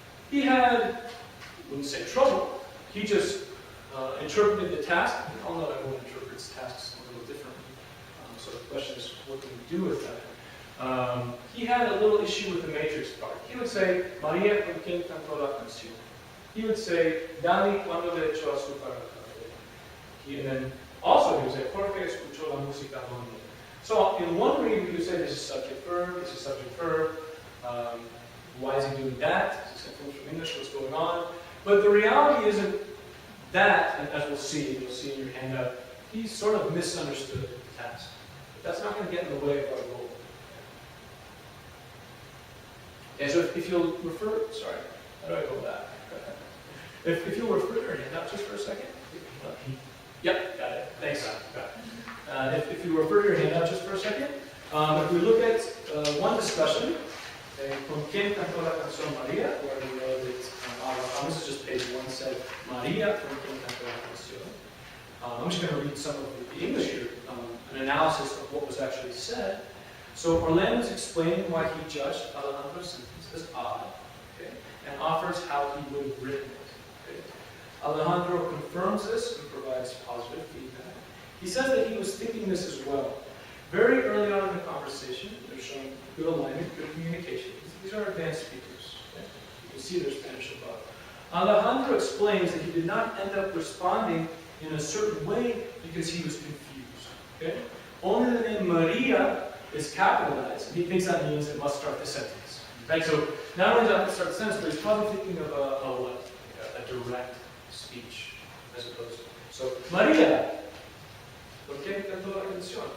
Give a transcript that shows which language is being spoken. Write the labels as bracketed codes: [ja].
[en] He had, I wouldn't say trouble, he just interpreted the task. We all know everyone interprets tasks a little differently. So the question is, what can we do with that? He had a little issue with the matrix part. He would say, [es] María, ¿con quién cantó la canción? He would say, Dani, ¿cuándo le echó azúcar al café? [en] And then also he would say, Jorge [es] escuchó la música donde. [en] So in one reading, he would say, this is subject verb, this is subject verb. Why is he doing that? Is it from English? What's going on? But the reality isn't that, and as you'll see in your handout, he sort of misunderstood the task. But that's not going to get in the way of our goal. Okay, so if you'll refer, sorry, how do I go back? If you'll refer to your handout just for a second. Yep, got it. Thanks. If you refer to your handout just for a second, if we look at one discussion, [es] ¿Con quién cantó la canción María? [en] Where we know that, this is just page 1, said María, [es] ¿con quién cantó la canción? [en] I'm just going to read some of the English here, an analysis of what was actually said. So Orlando's explaining why he judged Alejandro's sentence as odd, okay, and offers how he would have written it. Okay. Alejandro confirms this and provides positive feedback. He says that he was thinking this as well. Very early on in the conversation, they're showing good alignment, good communication. These are advanced speakers. Okay. You can see their Spanish above. Alejandro explains that he did not end up responding in a certain way because he was confused. Okay. Only the name Maria is capitalized, and he thinks that means it must start the sentence. Right? So not only does it have to start the sentence, but he's probably thinking of a direct speech as opposed to. So [es] Maria, ¿por qué cantó la canción?